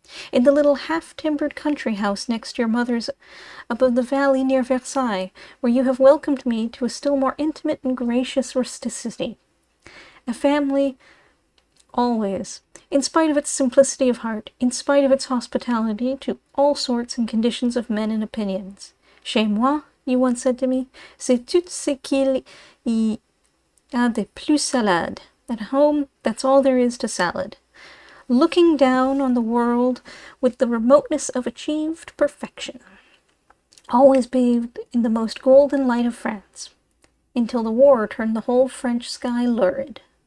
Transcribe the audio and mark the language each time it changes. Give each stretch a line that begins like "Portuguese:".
English: In the little half-timbered country house next your mother's above the valley near Versailles, where you have welcomed me to a still more intimate and gracious rusticity. A family always, in spite of its simplicity of heart, in spite of its hospitality to all sorts and conditions of men and opinions.
French: Chez moi,
English: you once said to me,
French: c'est tout ce qu'il y a de plus salade.
English: At home, that's all there is to salad. Looking down on the world with the remoteness of achieved perfection. Always bathed in the most golden light of France, until the war turned the whole French sky lurid.